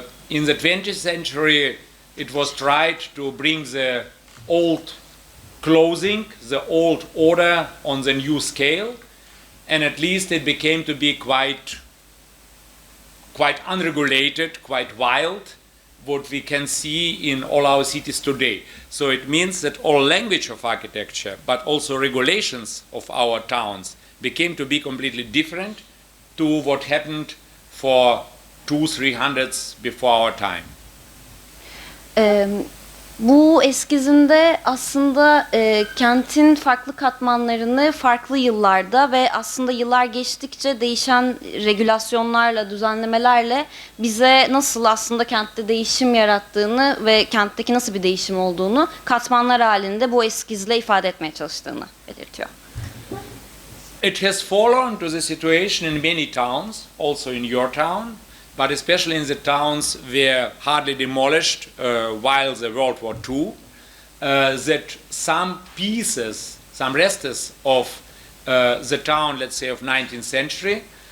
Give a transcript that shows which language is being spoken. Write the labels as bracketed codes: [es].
[en] In the 20th century, it was tried to bring the old clothing, the old order on the new scale, and at least it became to be quite unregulated, quite wild, what we can see in all our cities today. So it means that all language of architecture, but also regulations of our towns, became to be completely different to what happened for 200-300 before our time. [tr] Bu eskizinde aslında kentin farklı katmanlarını farklı yıllarda ve aslında yıllar geçtikçe değişen regülasyonlarla, düzenlemelerle bize nasıl aslında kentte değişim yarattığını ve kentteki nasıl bir değişim olduğunu katmanlar halinde bu eskizle ifade etmeye çalıştığını belirtiyor. [en] It has fallen to the situation in many towns, also in your town, but especially in the towns were hardly demolished while the World War II, that some pieces, some restes of the town, let's say, of 19th century,